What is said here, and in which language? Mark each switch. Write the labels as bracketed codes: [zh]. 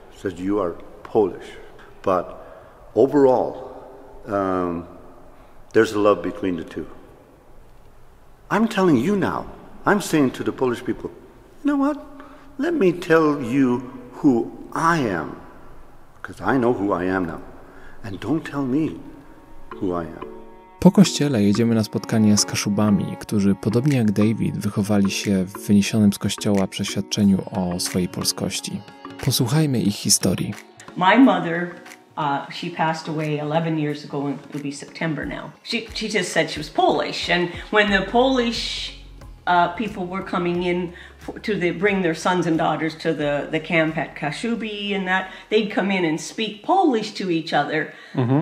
[en] Says you are Polish. But overall, there's a love between the two. I'm telling you now, I'm saying to the Polish people, you know what? Let me tell you who I am, because I know who I am now. And don't tell me who I am. [pl] Po kościele jedziemy na spotkanie z Kaszubami, którzy podobnie jak David wychowali się w wyniesionym z kościoła przeświadczeniu o swojej polskości. Posłuchajmy ich historii. [en] My mother, she passed away 11 years ago, and it'll be September now. She just said she was Polish, and when the Polish people were coming in bring their sons and daughters to the camp at Kashubi and that, they'd come in and speak Polish to each other. Mm-hmm.